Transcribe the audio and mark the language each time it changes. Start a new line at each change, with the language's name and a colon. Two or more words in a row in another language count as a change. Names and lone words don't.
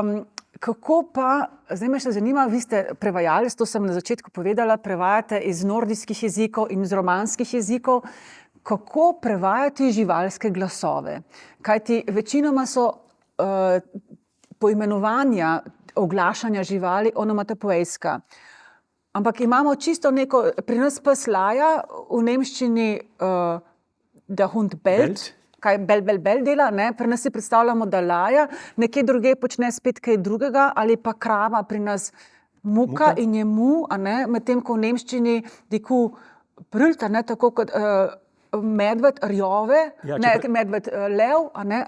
Slovenian: Kako pa, zdaj me še zanima, vi ste prevajalec, to sem na začetku povedala, prevajate iz nordijskih jezikov in iz romanskih jezikov. Kako prevajati živalske glasove? Kajti večinoma so poimenovanja oglašanja živali onomatopoejska. Ampak imamo čisto neko, pri nas pes laja, v nemščini
German: der Hund bellt,
Slovenian: kaj bel dela, ne? Pri nas si predstavljamo, da laja, nekje druge počne spet kaj drugega, ali pa krava pri nas muka in je mu, a ne, medtem ko v nemščini
German: diku brüllt,
Slovenian: a ne, tako kot medved rjove, medved lev, a ne.